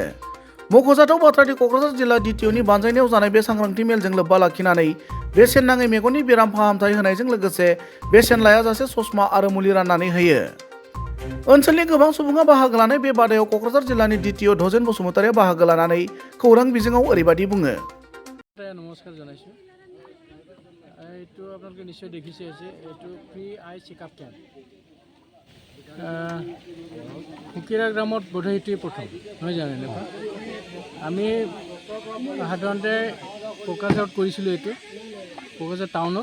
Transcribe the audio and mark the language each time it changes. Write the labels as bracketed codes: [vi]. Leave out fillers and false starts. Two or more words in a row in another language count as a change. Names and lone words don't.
[brx] मख'जाथाव बाथ्रादि क'क्राझार जिल्ला DTOनि बानजायनायाव जानाय बे सांग्रांथि मेलजों लोब्बा लाखिनानै बेसेन नाङै मेगननि बेराम फाहामथाय होनायजों लोगोसे बेसेन लायाजासे ससमा आरो मुलि राननानै होयो। ओनसोलनि गोबां सुबुङा बाहागो लानाय बे बादायाव क'क्राझार जिल्लानि DTO ध्वजेन बसुमतारिया बाहागो लानानै खौरां बिजोङाव ओरैबायदि बुङो। [as] নমস্কাৰ জনাইছোঁ। এইটো আপোনালোকে নিশ্চয় দেখিছে যে এইটো [en] free eye checkup camp [as] ফকিৰাগ্ৰামত বোধহয় এইটোৱে প্ৰথম নহয় জানো। এনেকুৱা আমি সাধাৰণতে কোকৰাঝাৰত কৰিছিলোঁ, এইটো কোকৰাঝাৰ টাউনত।